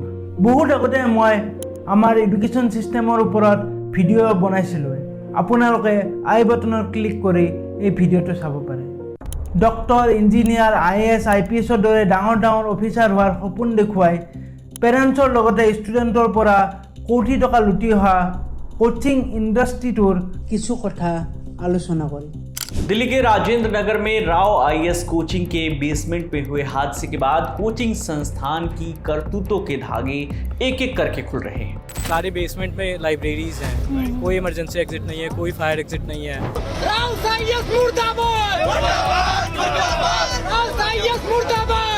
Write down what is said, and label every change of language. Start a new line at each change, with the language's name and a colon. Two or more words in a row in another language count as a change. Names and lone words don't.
Assamese: বহুত আগতে মই আমাৰ
English: education system
Assamese: ওপৰত ভিডিঅ' বনাইছিলোঁ, আপোনালোকে আই বাটনত ক্লিক কৰি এই ভিডিঅ'টো চাব পাৰে। ডক্তৰ, ইঞ্জিনিয়াৰ, IAS, IPSৰ দৰে ডাঙৰ ডাঙৰ অফিচাৰ হোৱাৰ সপোন দেখুৱাই পেৰেণ্টছৰ লগতে ষ্টুডেণ্টৰ পৰা কোটি টকা লুটি অহা
English: coaching industry
Assamese: কিছু কথা আলোচনা কৰিম।
Hindi: दिल्ली के राजेंद्र नगर में राव IAS कोचिंग के बेसमेंट में हुए हादसे के बाद कोचिंग संस्थान की करतूतों के धागे एक एक करके खुल रहे हैं। सारे बेसमेंट में लाइब्रेरीज हैं, कोई
English: emergency exit
Hindi: नहीं है, कोई
English: fire exit
Hindi: नहीं है। राव IAS मुर्दाबाद! राव IAS मुर्दाबाद!